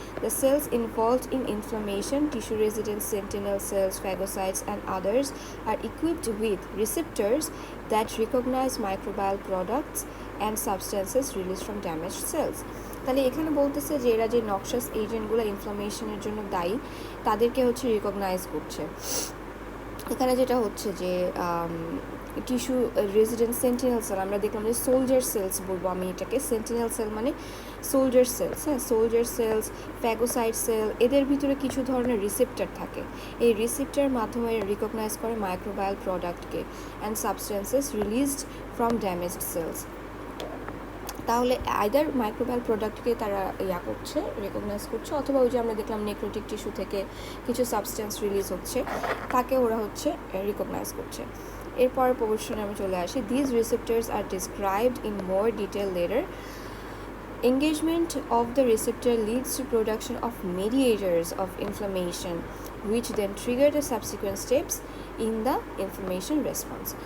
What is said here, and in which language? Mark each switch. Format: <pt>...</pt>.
<en>The cells involved in inflammation, tissue-resident sentinel cells, phagocytes, and others are equipped with receptors that recognize microbial products and substances released from damaged cells.</en> <bn>তাহলে এখানে বলতেছে যে এরা যে নক্সাস এজেন্টগুলো ইনফ্লামেশনের জন্য দায়ী তাদেরকে হচ্ছে রিকগনাইজ করছে। এখানে যেটা হচ্ছে যে টিস্যু রেজিডেন্ট সেন্টিনেল সেল, আমরা দেখলাম যে সোলজার সেলস বলবো আমি এটাকে, সেন্টিনেল সেল মানে সোলজার সেলস, হ্যাঁ, সোলজার সেলস, ফ্যাগোসাইট সেল, এদের ভিতরে কিছু ধরনের রিসেপ্টর থাকে। এই রিসেপ্টরের মাধ্যমে রিকগনাইজ করে microbial প্রোডাক্টকে and substances released from damaged sales. তাহলে আইদার মাইক্রোবায়াল প্রোডাক্টকে তারা করছে, রেকগনাইজ করছে, অথবা ওই যে আমরা দেখলাম নেক্রোটিক টিস্যু থেকে কিছু সাবস্টেন্স রিলিজ হচ্ছে, তাকে ওরা হচ্ছে রিকগনাইজ করছে। এরপর প্রবর্তনে আমি চলে আসি।</bn> <en>This receptors are described in more detail later. Engagement of the receptor leads to production of mediators of inflammation, which then trigger the subsequent steps in the inflammation response.</en>